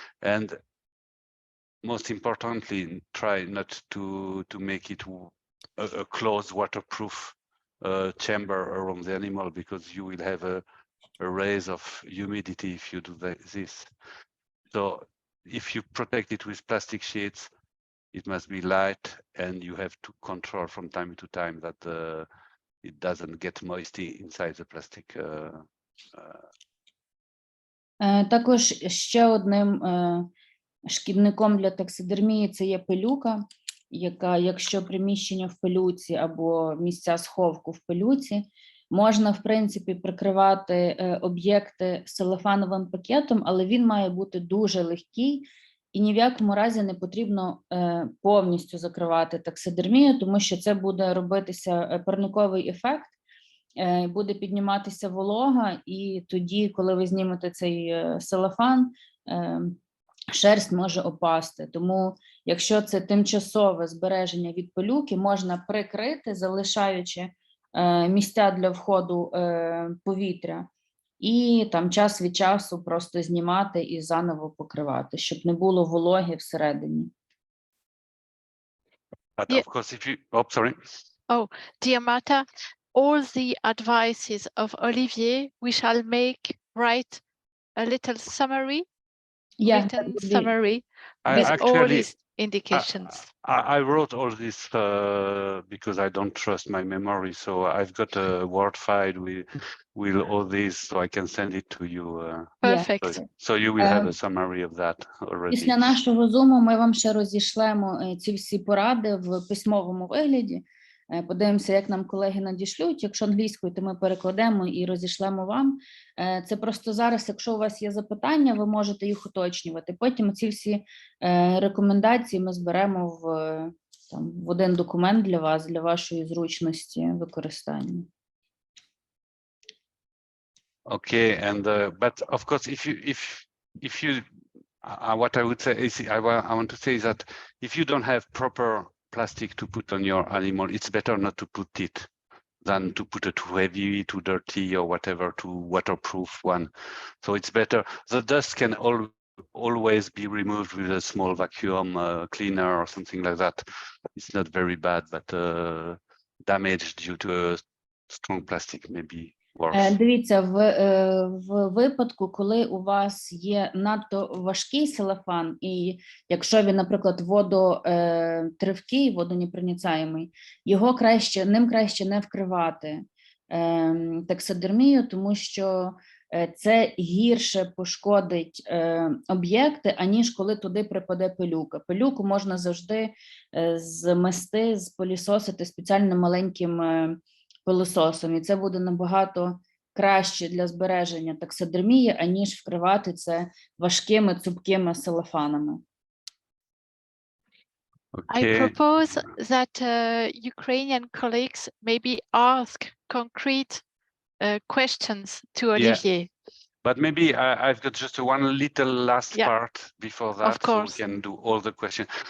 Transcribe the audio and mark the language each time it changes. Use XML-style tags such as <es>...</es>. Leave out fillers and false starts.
<en>And most importantly, try not to make it a closed waterproof chamber around the animal, because you will have a raise of humidity if you do this. So if you protect it with plastic sheets, it must be light, and you have to control from time to time that it doesn't get moisty inside the plastic.</en> <uk>Також ще одним шкідником для таксидермії це є пилюка, яка, якщо приміщення в пилюці або місця сховку в пилюці, можна, в принципі, прикривати об'єкти целофановим пакетом, але він має бути дуже легкий, і ні в якому разі не потрібно повністю закривати таксидермію, тому що це буде робитися парниковий ефект, буде підніматися волога, і тоді, коли ви знімете цей целофан, шерсть може опасти. Тому, якщо це тимчасове збереження від пилюки, можна прикрити, залишаючи місця для входу повітря, і там час від часу просто знімати і заново покривати, щоб не було вологи всередині.</uk> <en>But of course, if you, sorry. Oh, dear Marta, all the advices of Olivier, we shall write a little summary, written summary with all these indications. I wrote all this because I don't trust my memory, so I've got a Word file with all this, so I can send it to you. Perfect. So you will have a summary of that already.</en> <uk>Після нашого зуму ми вам ще розішлемо ці всі поради в письмовому вигляді. Подивимося, як нам колеги надішлють. Якщо англійською, то ми перекладемо і розішлемо вам. Це просто зараз, якщо у вас є запитання, ви можете їх уточнювати. Потім ці всі рекомендації ми зберемо в один документ для вас, для вашої зручності використання.</uk> <en>Okay, and but of course, if you what I would say is I want to say is that if you don't have proper plastic to put on your animal, it's better not to put it than to put a too heavy, too dirty, or whatever, too waterproof one. So it's better. The dust can always be removed with a small vacuum cleaner or something like that. It's not very bad, but damage due to a strong plastic may be worse?</en> <uk>Дивіться, в випадку, коли у вас є надто важкий целофан, і якщо він, наприклад, водотривкий, водонепроницаємий, ним краще не вкривати таксидермію, тому що це гірше пошкодить об'єкти, аніж коли туди припаде пилюка. Пилюку можна завжди змести, спилісосити спеціальним маленьким пилососом, і це буде набагато краще для збереження таксидермії, аніж вкривати це важкими цупкими целофанами.</uk> <en>I propose that Ukrainian colleagues maybe ask concrete questions to Olivier. But maybe I've got just one little last part before that, so we can do all the questions.</en>